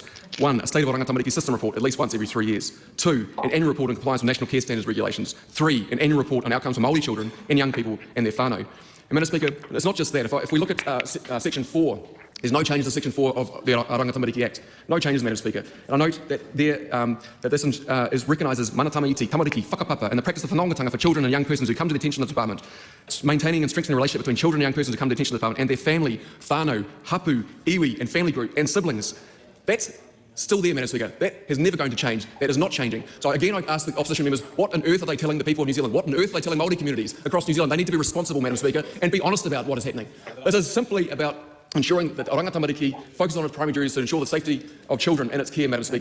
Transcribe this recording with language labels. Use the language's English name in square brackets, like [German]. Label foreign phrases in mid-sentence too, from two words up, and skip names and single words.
[English] 1, a State of Oranga Tamariki system report at least once every 3 years. 2, an annual report in compliance with national care standards regulations. 3, an annual report on outcomes for Māori children and young people and their whānau. And Madam Speaker, it's not just that. If we look at Section 4, there's no changes to Section 4 of the Oranga Tamariki Act. No changes, Madam Speaker. And I note that this is recognised as [Māori] mana tamaiti, tamariki, whakapapa, [English] and the practice of whanaungatanga for children and young persons who come to the attention of the Department, maintaining and strengthening the relationship between children and young persons who come to the attention of the Department and their family, [Māori] whānau, hapu, iwi, [English] and family group, and siblings. That's still there, Madam Speaker. That is never going to change. That is not changing. So again, I ask the opposition members, what on earth are they telling the people of New Zealand? What on earth are they telling Māori communities across New Zealand? They need to be responsible, Madam Speaker, and be honest about what is happening. This is simply about ensuring that Oranga Tamariki focuses on its primary duties to ensure the safety of children and its care, Madam Speaker.